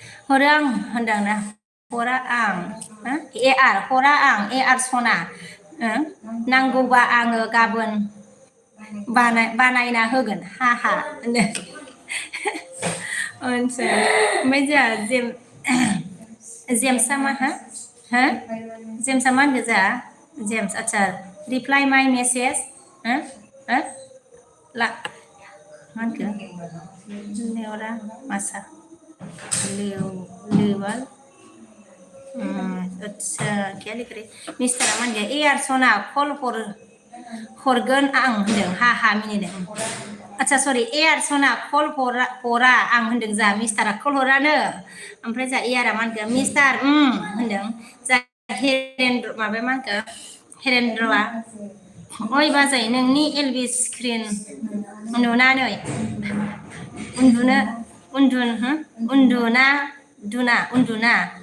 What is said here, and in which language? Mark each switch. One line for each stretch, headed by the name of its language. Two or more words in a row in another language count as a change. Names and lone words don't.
Bodo: हरो आं होनदों ना हरा आं AR हरा आं AR सना नांगौबा आङो गाबोन बानायना होगोन हा ओमफ्राय जोंहा जेम्सआ मा जेम्सआ मा होनगोन जोंहा जेम्स आच्छा
English: reply my message
Bodo: ला मा होनखो लेवरा मासा लेवल अच्छा
Hindi: क्या लिख रहे
Bodo: मिस्टारा मान गया AR सना कल हरगोन आं होनदों हा मिनिदों आच्छा सरि AR सना कल हरा आं होनदों जा मिस्टारा कल हरानो ओमफ्राय जा ARआ मा होनखो मिस्टार होनदों जा हेरेन्द्र माबाया मा होनखो हेरेन्द्रआ ओइ बाजै नोंनि LV स्क्रिन नुनानै उन्दुना